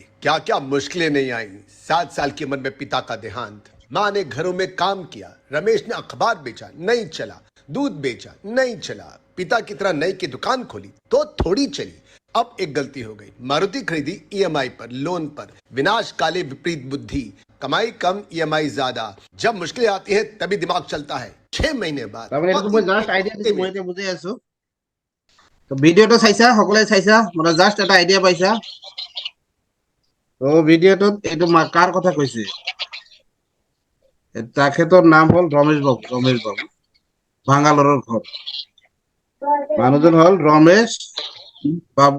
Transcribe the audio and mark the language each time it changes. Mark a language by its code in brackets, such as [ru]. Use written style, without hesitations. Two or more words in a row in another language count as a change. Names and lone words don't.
[hi] क्या क्या मुश्किलें नहीं आई। 7 साल की उम्र में पिता का देहांत, माँ ने घरों में काम किया, रमेश ने अखबार बेचा, नहीं चला, दूध बेचा, नहीं चला, पिता की तरह नई की दुकान खोली तो थोड़ी चली। अब एक गलती हो गई, मारुति खरीदी EMI पर, लोन पर। [sa] विनाश काले विपरीत बुद्धि, [hi] कमाई कम EMI ज्यादा। जब मुश्किलें आती है तभी दिमाग चलता है। 6 महीने बाद [as] তো ভিডিওটো চাইছা, সকলে চাইছা, মানে জাস্ট এটা আইডিয়া পাইছা। তো ভিডিওটোত এইটো কাৰ কথা কৈছে? তেখেতৰ নাম হল ৰমেশ বাবু। ৰমেশ বাবু, বাংগালোৰৰ ঘৰ। মানুহজন হল ৰমেশ বাবু।